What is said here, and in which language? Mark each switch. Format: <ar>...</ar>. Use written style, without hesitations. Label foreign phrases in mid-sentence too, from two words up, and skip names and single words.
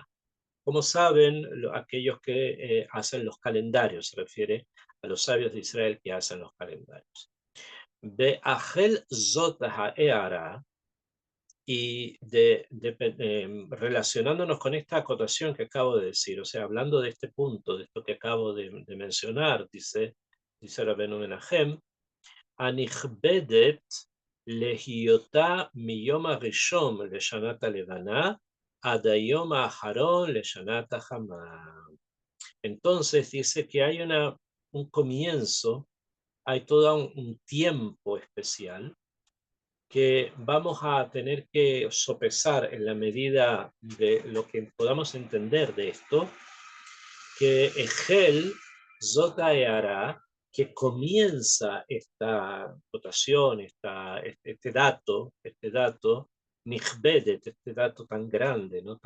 <es>Como saben, aquellos que hacen los calendarios, se refiere a los sabios de Israel que hacen los calendarios.</es> <he>Be'achel Zot Ha'eara,</he> <es>Y relacionándonos con esta acotación que acabo de decir, o sea, hablando de este punto, de esto que acabo de mencionar, dice Rabbeinu Menachem,</es> <he>הנכבדת להיותה מיום הראשון לשנת הלבנה עד היום האחרון לשנת החמה.</he> <es>Entonces dice que hay un comienzo, hay todo un tiempo especial que vamos a tener que sopesar en la medida de lo que podamos entender de esto, que</es> <he>Egel Zota Eara,</he> <es>que comienza esta votación, este dato, Nihbedet, este dato tan grande, ¿no?</es>